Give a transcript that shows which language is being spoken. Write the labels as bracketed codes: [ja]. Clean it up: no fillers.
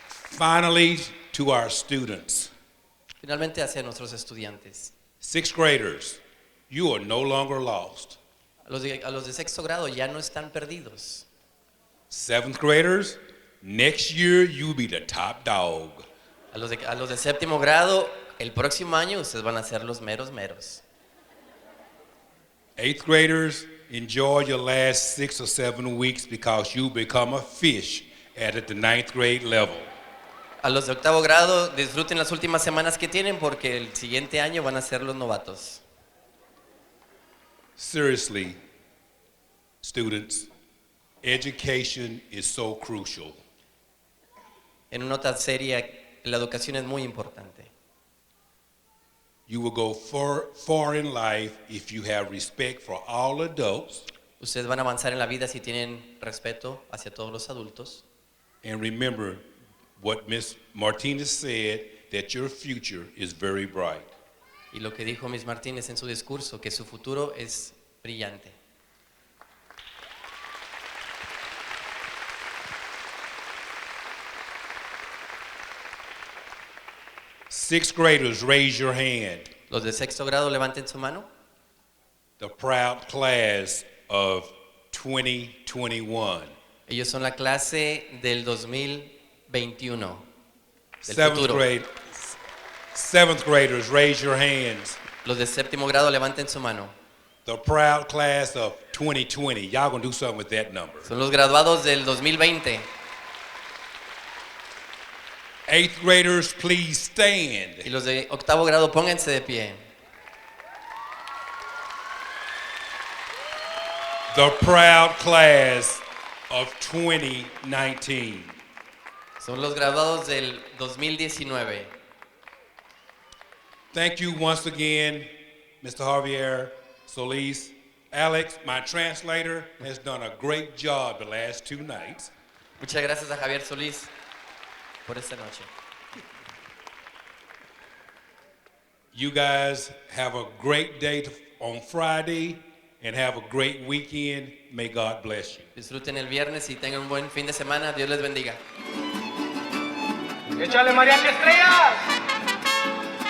[en] Finally, to our students. [es] Finalmente hacia nuestros estudiantes. [en] Sixth graders, you are no longer lost. [es] A los de sexto grado ya no están perdidos. [en] Seventh graders, next year you'll be the top dog. [es] A los de séptimo grado, el próximo año ustedes van a ser los meros meros. [en] Eighth graders, enjoy your last 6 or 7 weeks because you become a fish at the 9th grade level. [es] A los de octavo grado, disfruten las últimas semanas que tienen porque el siguiente año van a ser los novatos. [en] Seriously, students, education is so crucial. [es] En una nota seria, la educación es muy importante. [en] You will go far in life if you have respect for all adults. [es] Ustedes van a avanzar en la vida si tienen respeto hacia todos los adultos. [en] And remember what Ms. Martinez said, that your future is very bright. [es] Y lo que dijo Ms. Martínez en su discurso, que su futuro es brillante. [en] Sixth graders, raise your hand. [es] Los de sexto grado, levanten su mano. [en] The proud class of 2021. [es] Ellos son la clase del 2021. Del futuro. [en] Seventh graders, raise your hands. [es] Los de séptimo grado, levanten su mano. [en] The proud class of 2020. Y'all gonna do something with that number. [es] Son los graduados del 2020. [en] Eighth graders, please stand. [es] Y los de octavo grado, pónganse de pie. [en] The proud class of 2019. [es] Son los graduados del 2019. [en] Thank you once again, Mr. Javier Solis. Alex, my translator, has done a great job the last 2 nights. [es] Muchas gracias a Javier Solís por esta noche. [en] You guys have a great day on Friday and have a great weekend. May God bless you. [es] Disfruten el viernes y tengan un buen fin de semana. Dios les bendiga. ¡Échale Mariachi Estrellas!